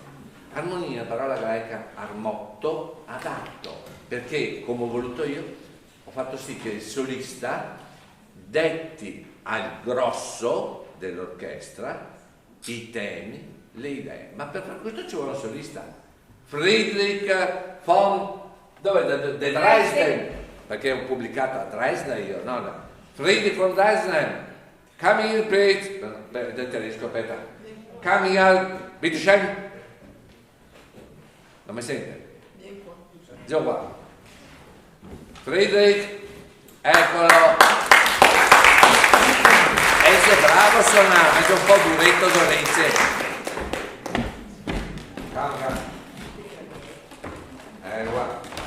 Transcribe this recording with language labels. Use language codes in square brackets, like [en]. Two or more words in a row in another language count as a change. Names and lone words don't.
[it] Armonia, parola greca armotto, adatto, perché come ho voluto io ho fatto sì che il solista detti al grosso dell'orchestra i temi, le idee. Ma per fare questo ci vuole un solista. Friedrich von Dresden, perché ho pubblicato a Dresda io, no. Friedrich von Dresden, [en] come here please, [it] del tedesco, aspetta, [en] come here, [de] bitte schön. [it] Non mi sente? Già qua. Friedrich, eccolo. E sei bravo a suonare, anche un po' duretto Dolece. Calma. Guarda.